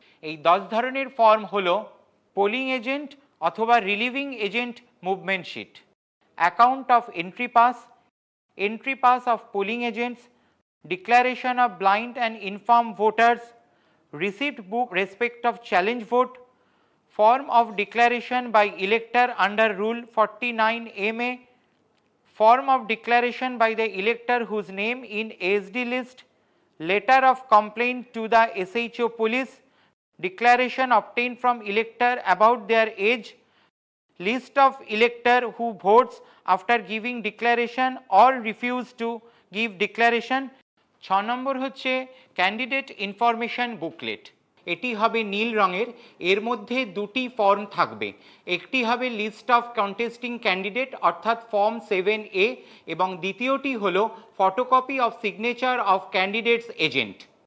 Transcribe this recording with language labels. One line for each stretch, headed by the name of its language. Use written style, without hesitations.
Bangla: এই 10 ধরনের ফর্ম হলো
English: Polling agent অথবা relieving agent movement sheet, account of entry pass of polling agents, declaration of blind and infirm voters, receipt book respect of challenge vote, form of declaration by elector under Rule 49 MA, form of declaration by the elector whose name in ASD list, letter of complaint to the SHO police, declaration obtained from elector about their age, list of elector who votes after giving declaration or refuse to give declaration।
Bangla: 6 নম্বর হচ্ছে candidate information booklet. এটি হবে নীল রঙের, এর মধ্যে দুটি form থাকবে, একটি হবে
English: list of contesting candidate
Bangla: অর্থাৎ ফর্ম 7A এবং দ্বিতীয়টি হলো
English: Photocopy of signature of candidates agent.